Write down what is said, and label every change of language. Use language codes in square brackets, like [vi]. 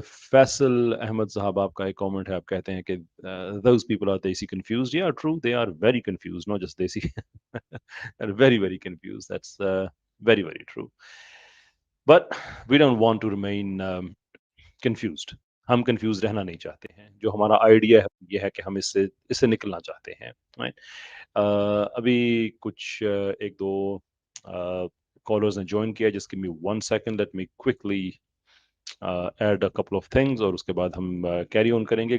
[ur] فیصل احمد صاحب, آپ کا ایک کامنٹ ہے, آپ کہتے ہیں کہ [en] those people are desi confused. Yeah, true, they are very confused, not just desi. They're very, very confused. That's very, very true. But we don't want to remain confused. [ur] ہم کنفیوز رہنا نہیں چاہتے ہیں. جو ہمارا آئیڈیا ہے یہ ہے کہ ہم اس سے نکلنا چاہتے ہیں. ابھی کچھ ایک دو کالرز نے جوائن کیا. [en] جس give me 1 second, let me quickly add a couple of things [ur] اور اس کے بعد ہم کیری آن کریں گے.